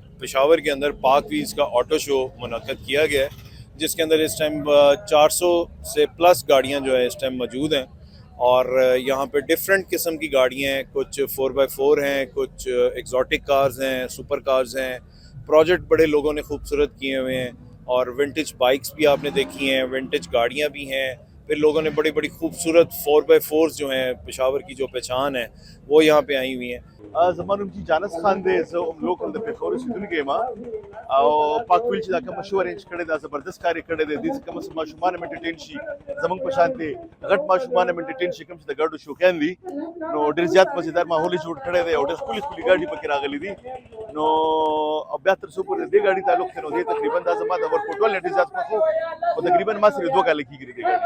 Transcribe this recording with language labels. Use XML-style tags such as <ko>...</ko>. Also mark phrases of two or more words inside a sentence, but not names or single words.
<ur>پشاور کے اندر پاک ویلز کا</ur> <en>auto show</en> <ur>منعقد کیا گیا ہے جس کے اندر اس ٹائم 400 سے پلس گاڑیاں جو ہے اس ٹائم موجود ہیں اور یہاں پہ ڈفرنٹ قسم کی گاڑیاں ہیں، کچھ 4x4 ہیں، کچھ 4x4 हैं, कुछ</ur> <en>exotic cars</en> <ur>ہیں,</ur> <en>super cars</en> <ur>ہیں. پروجیکٹ بڑے لوگوں نے خوبصورت کیے ہوئے ہیں اور</ur> <en>vintage bikes</en> <ur>بھی آپ نے دیکھی ہیں، ونٹیج گاڑیاں بھی ہیں. پھر لوگوں نے بڑی بڑی خوبصورت 4x4 جو ہیں پشاور کی جو پہچان ہے وہ یہاں پہ آئی ہوئی ہیں.</ur> <ps>زمانم چې جانس خان دی زه لوکل د پیښور اوسېدونکی یم او پاکویل چې دا کوم شو ارینج کړی دا زبردست کار یې کړی دی دې کوم ماشومان هم انټرټین شي زمونږ په شان دي غټ ماشومان هم انټرټین شي کوم چې د ګاډو شوقیان دي نو ډېر زیات مزیدار ماحول یې جوړ کړی دی او ډېر ښکلي ښکلي ګاډي پکې راغلي دي نو او بیا تر څو پورې دې ګاډي تعلق دی نو دې تقریبا دا زما د ورکوټوال نه ډېر زیات خوښ و او تقریبا ما سره 2 کاله کېږي دې ګاډي</ps>